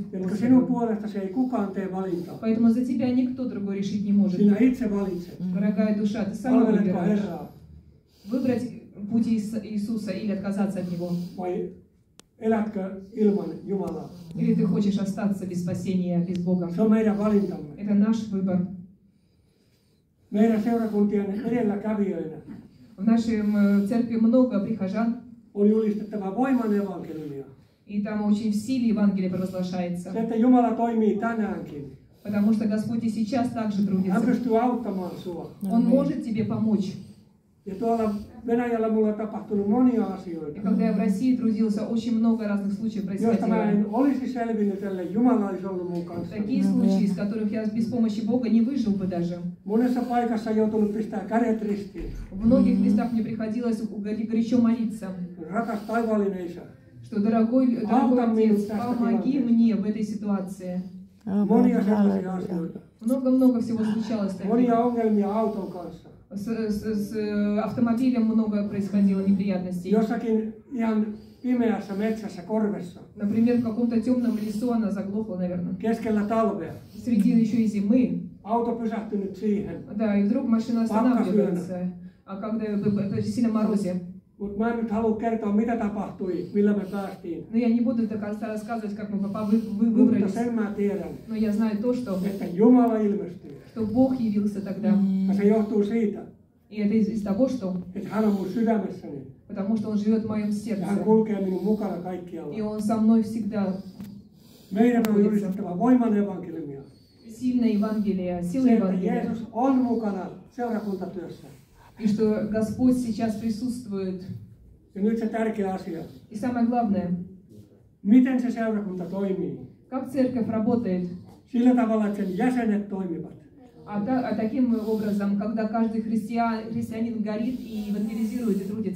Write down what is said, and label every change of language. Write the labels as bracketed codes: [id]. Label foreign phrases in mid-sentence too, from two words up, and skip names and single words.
[fi] Jotka sinun [ru] Господу. [fi] puolestasi ei kukaan tee valintaa. [ru] Поэтому за тебя никто другой решить не может. [fi] Sinä itse valitset. [ru] Дорогая душа, ты сама [fi] Palveletko [ru] выбираешь. [fi] Herraa [ru] Выбрать путь Иисуса или отказаться от Него. [fi] vai elätkö ilman Jumalaa? [ru] Или ты хочешь остаться без спасения, без Бога. [fi] Se on meidän valintamme. [ru] Это наш выбор. [fi] Meidän seurakuntien edelläkävijöinä [ru] В нашей церкви много прихожан, [fi] on julistettava voiman evankeliumia. [ru] и там очень в силе Евангелие провозглашается. [fi] Se, että Jumala toimii tänäänkin. [ru] Потому что Господь и сейчас также [fi] Hän [ru] трудится. [fi] pystyy auttamaan sua. [ru] Он может тебе помочь. [fi] Ja tuolla Venäjällä mulla on tapahtunut monia [ru] И [fi] asioita, [ru] когда я в России трудился, очень много разных случаев [fi] joista mä [ru] происходило. [fi] en olisi selvinnyt, ellei Jumala olisi ollut mun kanssa. [ru] Такие случаи, из которых я без помощи Бога не выжил бы даже. [fi] Monessa paikassa joutunut pistää kädet ristiin. [ru] В многих местах мне приходилось горячо молиться, [fi] Rakas taivaallinen Isä, [ru] что дорогой Отец, помоги мне в этой ситуации. [fi] monia sellaisia asioita. [ru] Много-много всего случалось таких. [fi] Monia ongelmia auton kanssa. [ru] С автомобилем много происходило неприятностей. [fi] Jossakin ihan pimeässä metsässä korvessa, [ru] Например, в каком-то темном лесу она заглохла, наверное. [fi] keskellä talvea. [ru] Среди еще и зимы. [fi] Auto pysähtynyt siihen. [ru] Да, и вдруг машина останавливается. А когда при сильном морозе. [fi] Mutta mä en nyt halua kertoa, mitä tapahtui, millä me päästiin. [ru] Но я не буду рассказывать, как мы [fi] Mutta [ru] выбрались. [fi] sen mä tiedän, [ru] Но я знаю то, что [fi] että Jumala ilmestyy. [ru] Бог явился тогда. [fi] Ja se johtuu siitä, [ru] И это из того, что [fi] että hän on mun sydämessäni. [ru] потому что Он живет в моем [fi] Ja hän [ru] сердце. [fi] kulkee minun mukana [ru] И [fi] kaikkialla. [ru] Он со мной всегда. [fi] Meidän on julistettava voiman evankeliumia. [ru] Сильное Евангелие, сила [fi] Se, että [ru] Евангелия. [fi] Jeesus on mukana seurakuntatyössä. [ru] И что Господь сейчас присутствует. [fi] Ja nyt se tärkeä asia. [ru] И самое главное, [fi] Miten se seurakunta toimii? [ru] как церковь работает. [fi] Sillä tavalla, että sen jäsenet toimivat. [ru] А таким образом, когда каждый христианин горит и евангелизирует и трудится.